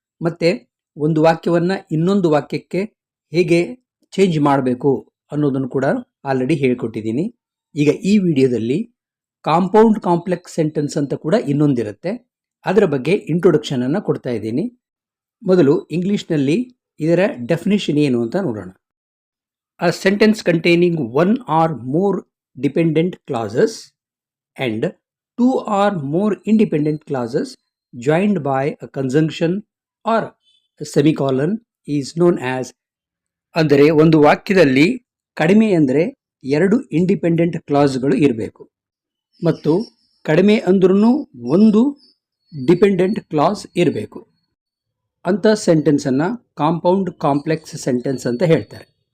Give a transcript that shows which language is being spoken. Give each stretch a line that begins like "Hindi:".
Kannada: ಮತ್ತು ಒಂದು ವಾಕ್ಯವನ್ನು ಇನ್ನೊಂದು ವಾಕ್ಯಕ್ಕೆ ಹೇಗೆ ಚೇಂಜ್ ಮಾಡಬೇಕು ಅನ್ನೋದನ್ನು ಕೂಡ ಆಲ್ರೆಡಿ ಹೇಳಿಕೊಟ್ಟಿದ್ದೀನಿ. ಈಗ ಈ ವಿಡಿಯೋದಲ್ಲಿ ಕಾಂಪೌಂಡ್ ಕಾಂಪ್ಲೆಕ್ಸ್ ಸೆಂಟೆನ್ಸ್ ಅಂತ ಕೂಡ ಇನ್ನೊಂದಿರುತ್ತೆ, ಅದರ ಬಗ್ಗೆ ಇಂಟ್ರೊಡಕ್ಷನನ್ನು ಕೊಡ್ತಾ ಇದ್ದೀನಿ. ಮೊದಲು ಇಂಗ್ಲೀಷ್ನಲ್ಲಿ ಇದರ ಡೆಫಿನಿಷನ್ ಏನು ಅಂತ ನೋಡೋಣ.
English: A sentence containing one or more dependent clauses and two or more independent clauses joined by a conjunction or a semicolon is known as.
Kannada: ಅಂದರೆ ಒಂದು ವಾಕ್ಯದಲ್ಲಿ ಕಡಿಮೆ ಅಂದರೆ ಎರಡು ಇಂಡಿಪೆಂಡೆಂಟ್ ಕ್ಲಾಸ್ಗಳು ಇರಬೇಕು ಮತ್ತು ಕಡಿಮೆ ಅಂದ್ರೂ ಒಂದು ಡಿಪೆಂಡೆಂಟ್ ಕ್ಲಾಸ್ ಇರಬೇಕು. ಅಂಥ ಸೆಂಟೆನ್ಸನ್ನು ಕಾಂಪೌಂಡ್ ಕಾಂಪ್ಲೆಕ್ಸ್ ಸೆಂಟೆನ್ಸ್ ಅಂತ ಹೇಳ್ತಾರೆ.